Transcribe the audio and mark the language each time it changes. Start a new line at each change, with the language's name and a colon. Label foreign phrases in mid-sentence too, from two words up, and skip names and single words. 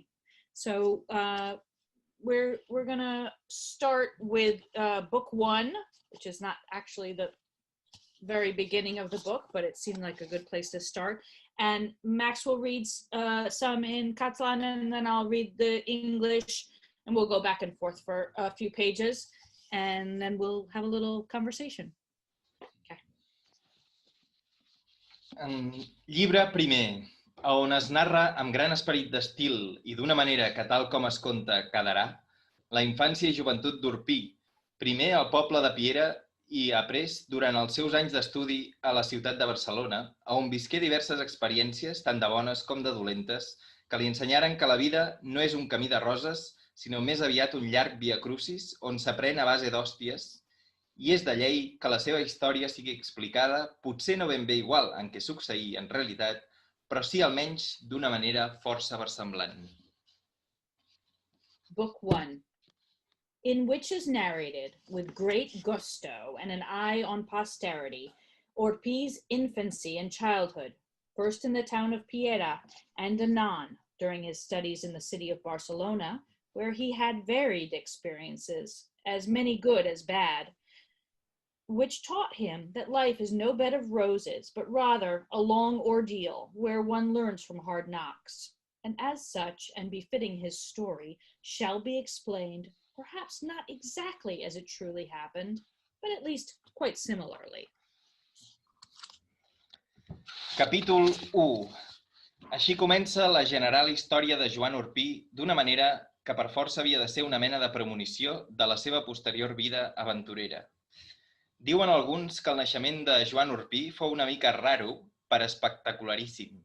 English: So we're gonna start with book 1, which is not actually the very beginning of the book, but it seemed like a good place to start. And Max will read some in Catalan, and then I'll read the English, and we'll go back and forth for a few pages, and then we'll have a little conversation. Okay.
Catalan: Llibre primer, on es narra amb gran esperit d'estil i d'una manera que tal com es conta quedarà, la infància i joventut d'Orpí, primer al poble de Piera i après durant els seus anys d'estudi a la ciutat de Barcelona, on visqué diverses experiències, tant de bones com de dolentes, que li ensenyaren que la vida no és un camí de roses, sinó més aviat un llarg viacrucis on s'aprèn a base d'hòsties, i és de llei que la seva història sigui explicada, potser no ben bé igual en què succeí en realitat, però sí almenys d'una manera força versemblant.
English: Book 1, in which is narrated with great gusto and an eye on posterity, Orpí's infancy and childhood, first in the town of Piera and anon during his studies in the city of Barcelona, where he had varied experiences, as many good as bad, which taught him that life is no bed of roses, but rather a long ordeal where one learns from hard knocks, and as such, and befitting his story, shall be explained, perhaps not exactly as it truly happened, but at least quite similarly.
Catalan: Capítol 1. Així comença la general història de Joan Orpí d'una manera que per força havia de ser una mena de premonició de la seva posterior vida aventurera. Diuen alguns que el naixement de Joan Orpí fou una mica raro, però espectacularíssim.